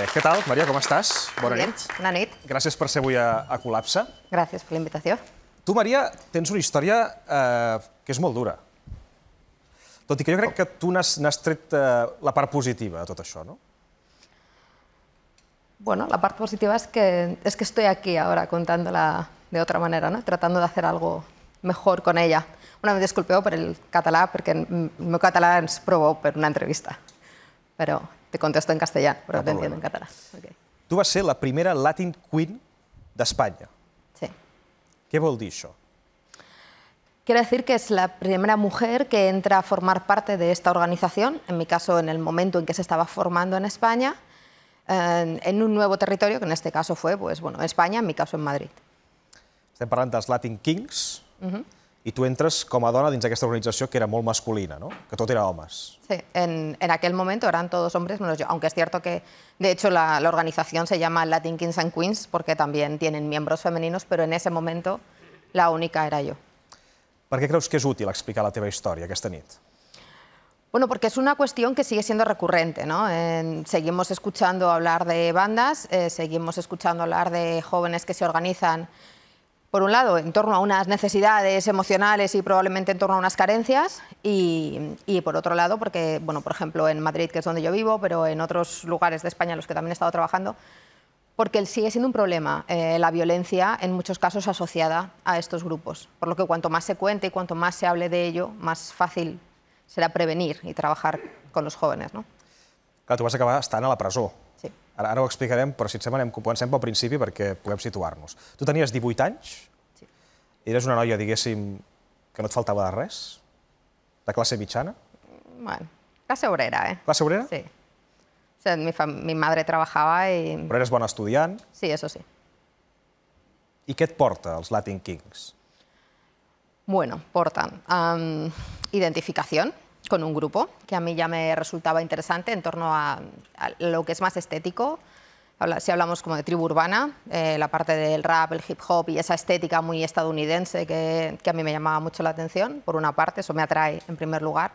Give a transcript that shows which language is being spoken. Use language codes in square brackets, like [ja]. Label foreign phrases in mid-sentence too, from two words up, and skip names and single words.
[ca] Què tal, Maria, com estàs? Bona nit. Bona nit. Gràcies per ser avui a Col·lapse. Gràcies per la invitació. Tu, Maria, tens una història que és molt dura. Tot i que jo crec que tu n'has tret la part positiva de tot això, no? [es] Bueno, la parte positiva es que estoy aquí ahora contándola de otra manera, ¿no? Tratando de hacer algo mejor con ella. [ca] Bueno, me disculpeu per el català, perquè el meu català ens provou per una entrevista. Però te contesto en castellà, però [es] te entiendo [ca] en català. Okay. Tu vas ser la primera Latin Queen d'Espanya. Sí. Què vol dir això? [es] Quiere decir que es la primera mujer que entra a formar parte de esta organización, en mi caso en el momento en que se estaba formando en España, en un nuevo territorio, que en este caso fue, pues, bueno, España, en mi caso en Madrid. [ca] Estem parlant dels Latin Kings, i tu entres com a dona dins d'aquesta organització que era molt masculina, no? Que tot era homes. [es] Sí, en aquel momento eran todos hombres menos yo, aunque es cierto que, de hecho, la organización se llama Latin Kings and Queens porque también tienen miembros femeninos, pero en ese momento la única era yo. [ca] Per què creus que és útil explicar la teva història aquesta nit? [es] Bueno, porque es una cuestión que sigue siendo recurrente, ¿no? Seguimos escuchando hablar de bandas, seguimos escuchando hablar de jóvenes que se organizan, por un lado, en torno a unas necesidades emocionales y probablemente en torno a unas carencias, y por otro lado, porque, bueno, por ejemplo, en Madrid, que es donde yo vivo, pero en otros lugares de España en los que también he estado trabajando, porque sigue siendo un problema la violencia, en muchos casos asociada a estos grupos. Por lo que cuanto más se cuente y cuanto más se hable de ello, más fácil [ca] serà prevenir i treballar [es] con los jóvenes, no? [ca] Clar, tu vas acabar estant a la presó. Sí. Ara ho explicarem, però si et sembla comencem pel principi perquè puguem situar-nos. Tu tenies 18 anys? Sí. Eres una noia, diguéssim, que no et faltava de res? De classe mitjana? [es] Bueno, clase obrera, ¿eh? [ca] Classe obrera? Sí. [es] O sea, mi madre trabajaba y... [ca] Però eres bona estudiant? [es] Sí, eso sí. [ca] I què et porta als Latin Kings? [es] Bueno, portan identificación con un grupo, que a mí ya me resultaba interesante en torno a lo que es más estético. Si hablamos como de tribu urbana, la parte del rap, el hip hop y esa estética muy estadounidense que a mí me llamaba mucho la atención, por una parte, eso me atrae en primer lugar.